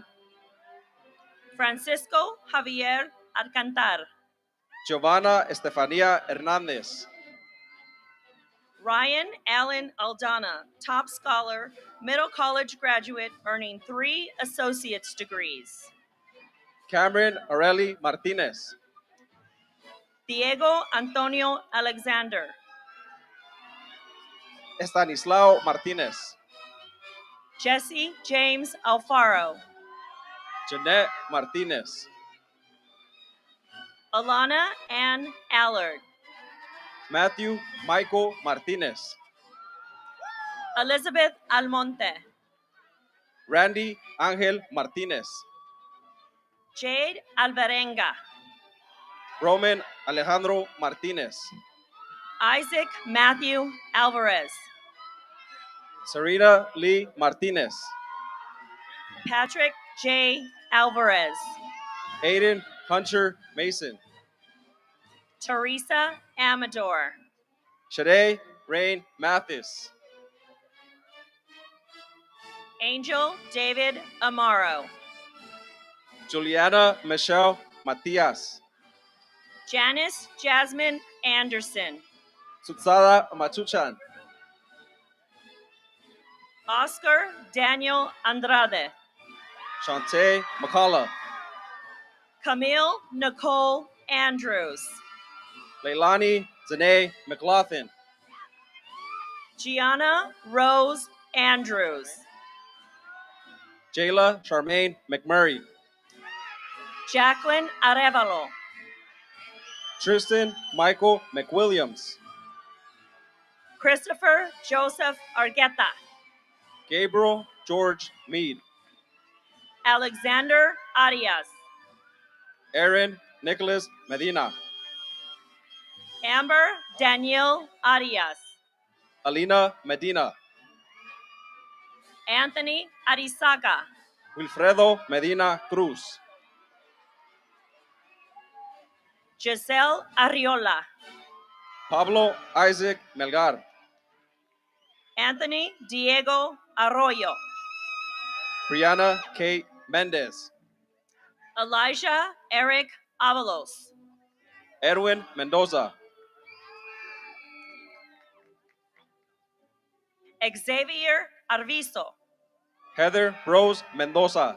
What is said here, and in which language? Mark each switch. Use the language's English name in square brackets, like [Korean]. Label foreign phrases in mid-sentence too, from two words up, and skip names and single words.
[English] Francisco Javier Alcantar. Giovanna Estefania Hernandez. Ryan Allen Aldana, top scholar, middle college graduate, earning 3 associate's degrees. Cameron Areli Martinez. Diego Antonio Alexander. Estanislao Martinez. Jesse James Alfaro. Jeanette Martinez. Alana Ann Allard. Matthew Michael Martinez. Elizabeth Almonte. Randy Angel Martinez. Jade Alvarenga. Roman Alejandro Martinez. Isaac Matthew Alvarez. Serena Lee Martinez. Patrick J. Alvarez. Aiden Hunter Mason. Teresa Amador. Shade Rain Mathis. Angel David Amaro. Juliana Michelle Matias. Janice Jasmine Anderson. Sutsada Machuchan. Oscar Daniel Andrade. Shantae McCullough. Camille Nicole Andrews. Leilani Zane McLaughlin. Gianna Rose Andrews. Jayla Charmaine McMurray. Jacqueline Arevalo. Tristan Michael McWilliams. Christopher Joseph Argueta. Gabriel George Mead. Alexander Arias. Aaron Nicholas Medina. Amber Danielle Arias. Alina Medina. Anthony Arizaga. Wilfredo Medina Cruz. Giselle Arriola, Pablo Isaac Melgar, Anthony Diego Arroyo, Brianna Kate Mendez, Elijah Eric Avalos, Edwin Mendoza, Xavier Arvizo, Heather Rose Mendoza,